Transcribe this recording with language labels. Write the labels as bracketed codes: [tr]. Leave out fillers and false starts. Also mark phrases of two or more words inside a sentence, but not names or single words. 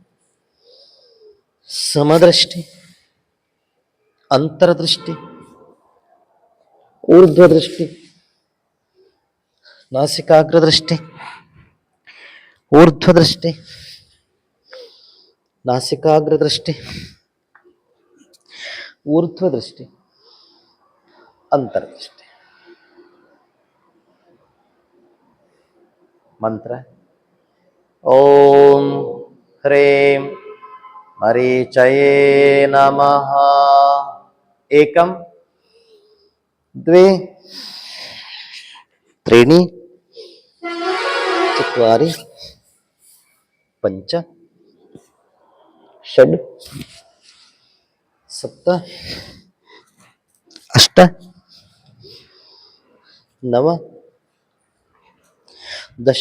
[sa] ಸಮದೃಷ್ಟಿ, ಅಂತರದೃಷ್ಟಿ, ಊರ್ಧ್ವದೃಷ್ಟಿ, ನಾಸಿಕಾಗ್ರದೃಷ್ಟಿ, ಊರ್ಧ್ವದೃಷ್ಟಿ, ನಾಸಿಕಾಗ್ರದೃಷ್ಟಿ, ಊರ್ಧ್ವದೃಷ್ಟಿ, ಅಂತರದೃಷ್ಟಿ. ಮಂತ್ರ ಓಂ ಹ್ರೀಂ ಮರೀಚಯೇ ನಮಃ. ಏಕಂ ದ್ವೇ ತ್ರೀಣಿ ಚತ್ವಾರಿ ಪಂಚ ಷಡ್ ಸಪ್ತ ಅಷ್ಟ ನವ ದಶ.